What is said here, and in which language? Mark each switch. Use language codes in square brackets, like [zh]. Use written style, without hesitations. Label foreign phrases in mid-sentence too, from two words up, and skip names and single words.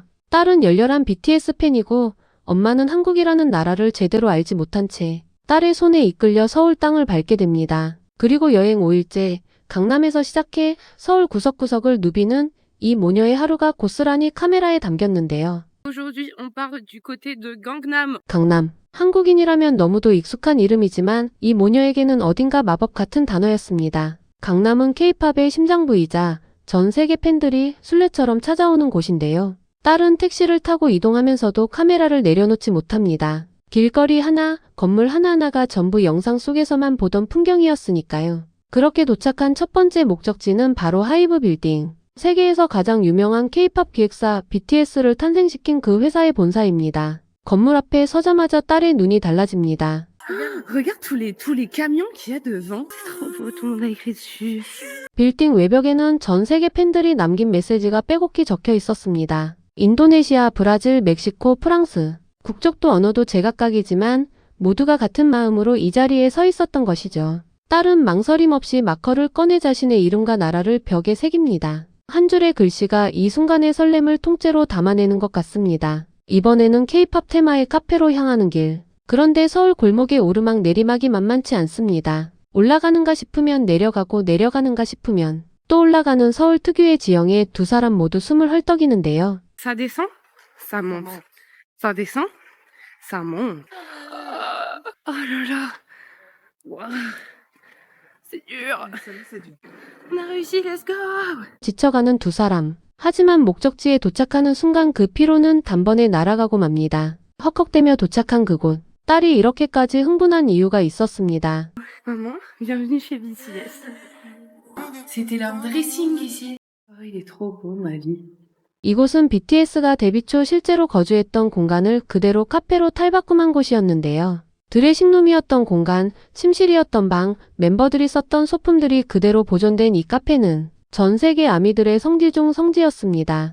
[ko] 딸은 열렬한 BTS 팬이고 엄마는 한국이라는 나라를 제대로 알지 못한 채 딸의 손에 이끌려 서울 땅을 밟게 됩니다. 그리고 여행 5일째 강남에서 시작해 서울 구석구석을 누비는 이 모녀의 하루가 고스란히 카메라에 담겼는데요. [fr] Aujourd'hui, on part du côté de Gangnam. [ko] 강남. 한국인이라면 너무도 익숙한 이름이지만 이 모녀에게는 어딘가 마법 같은 단어였습니다. 강남은 K-팝의 심장부이자 전 세계 팬들이 순례처럼 찾아오는 곳인데요. 딸은 택시를 타고 이동하면서도 카메라를 내려놓지 못합니다. 길거리 하나, 건물 하나하나가 전부 영상 속에서만 보던 풍경이었으니까요. 그렇게 도착한 첫 번째 목적지는 바로 하이브 빌딩. 세계에서 가장 유명한 K-팝 기획사 BTS를 탄생시킨 그 회사의 본사입니다. 건물 앞에 서자마자 딸의 눈이 달라집니다. [fr] Regarde tous les camions qu'il y a devant. C'est trop beau, tout le monde a écrit dessus. [ko] 빌딩 외벽에는 전 세계 팬들이 남긴 메시지가 빼곡히 적혀 있었습니다. 인도네시아, 브라질, 멕시코, 프랑스. 국적도 언어도 제각각이지만 모두가 같은 마음으로 이 자리에 서 있었던 것이죠. 딸은 망설임 없이 마커를 꺼내 자신의 이름과 나라를 벽에 새깁니다. 한 줄의 글씨가 이 순간의 설렘을 통째로 담아내는 것 같습니다. 이번에는 K-팝 테마의 카페로 향하는 길. 그런데 서울 골목의 오르막 내리막이 만만치 않습니다. 올라가는가 싶으면 내려가고 내려가는가 싶으면 또 올라가는 서울 특유의 지형에 두 사람 모두 숨을 헐떡이는데요. [fr] Ça descend, ça monte. Ça descend, ça monte. Oh là là. Wow. C'est dur. On a réussi, [en] let's go. [ko] 지쳐가는 두 사람. 하지만 목적지에 도착하는 순간 그 피로는 단번에 날아가고 맙니다. 헉헉대며 도착한 그곳. 딸이 이렇게까지 흥분한 이유가 있었습니다. [fr] Maman, bienvenue chez BTS. C'était leur dressing ici. Oh, il est trop beau, ma vie. [ko] 이곳은 BTS가 데뷔 초 실제로 거주했던 공간을 그대로 카페로 탈바꿈한 곳이었는데요. 드레싱룸이었던 공간, 침실이었던 방, 멤버들이 썼던 소품들이 그대로 보존된 이 카페는 전 세계 아미들의 성지 중 성지였습니다.